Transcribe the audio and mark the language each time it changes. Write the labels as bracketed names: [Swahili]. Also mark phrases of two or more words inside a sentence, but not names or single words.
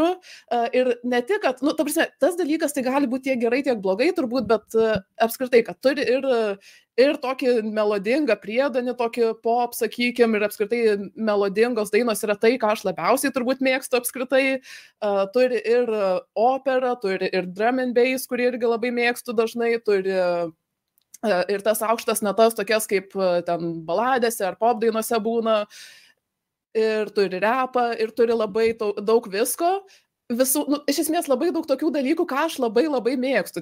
[Lithuanian] Ir ne tik, kad, ta prasme, tas dalykas tai gali būti tiek gerai, tiek blogai turbūt, bet apskritai, kad turi ir tokį melodingą priedanį, tokį pop, sakykime, ir apskritai melodingos dainos yra tai, ką aš labiausiai turbūt mėgstu apskritai. Turi ir operą, turi ir [English] drum and bass, [Lithuanian] kurį irgi labai mėgstu dažnai, turi ir tas aukštas natas, tokias kaip ten baladėse ar pop dainose būna. Ir turi repą, ir turi labai daug visko. Iš esmės labai daug tokių dalykų, ką aš labai labai mėgstu.